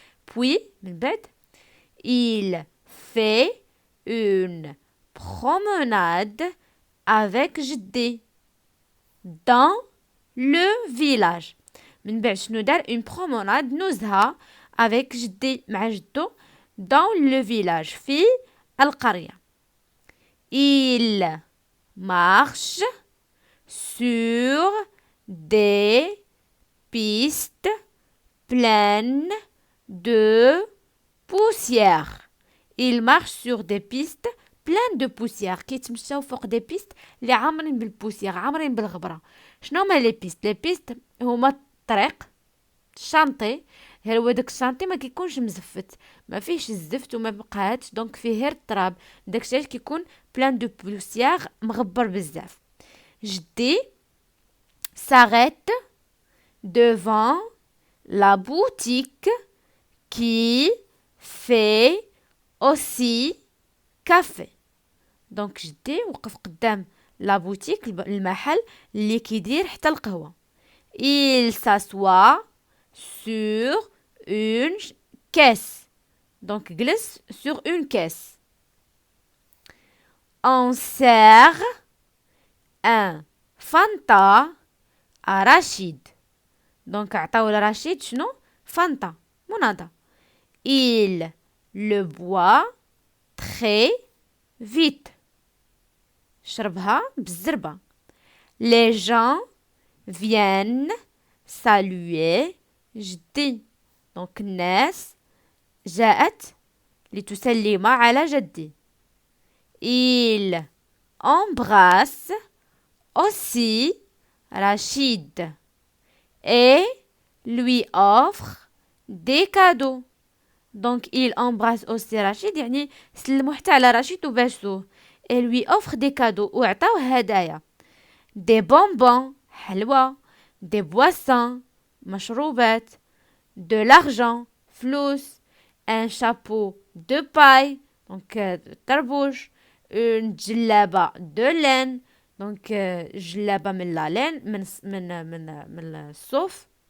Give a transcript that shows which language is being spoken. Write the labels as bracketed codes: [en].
[fr] Puis [ar] من بعد [fr] il fait une promenade avec جدي dans le village. [ar] من بعد شنو دار؟ [fr] une promenade [ar] نزهة avec جدي مع جدو [fr] dans le village [ar] في القرية. [fr] Il marche sur des pistes pleines de poussière. Il marche sur des pistes pleines de poussière. [ar] كيتمشاو فوق دي بيست اللي عامرين بالبوسيير، عامرين بالغبرة. شنو هما لي بيست؟ لي بيست هما الطريق الشانطي. هو داك الشانطي ما كيكونش مزفت، ما فيهش الزفت وما بقاتش، دونك فيه غير التراب. داك الشيء كيكون بلان دو بوسيير مغبر بزاف. [fr] جدي s'arrête devant la boutique qui fait aussi café. [ar] دونك جدي وقف قدام لا بوتيك المحل اللي كيدير حتى القهوة. [fr] Il s'assoit sur une caisse. Donc glisse sur une caisse. On sert un Fanta à Rachid. [ar] Donc عطاو لرشيد شنو؟ فانتا مناضة. [fr] Il le boit très vite. [ar] شربها بالزربة. [fr] Les gens viennent saluer جدي. [ar] Donc الناس جاءت لتسلم على جدي. [fr] Il embrasse aussi Rachid et lui offre des cadeaux. Donc il embrasse aussi Rachid [ar] يعني سلمو حتى على رشيد وباسوه. [fr] et lui offre des cadeaux [ar] وعطاوه هدايا [fr] des bonbons حلوى des boissons مشروبات de l'argent فلوس un chapeau de paille donc طربوش une جلابة de laine donc جلابة من la laine [ar] من الصوف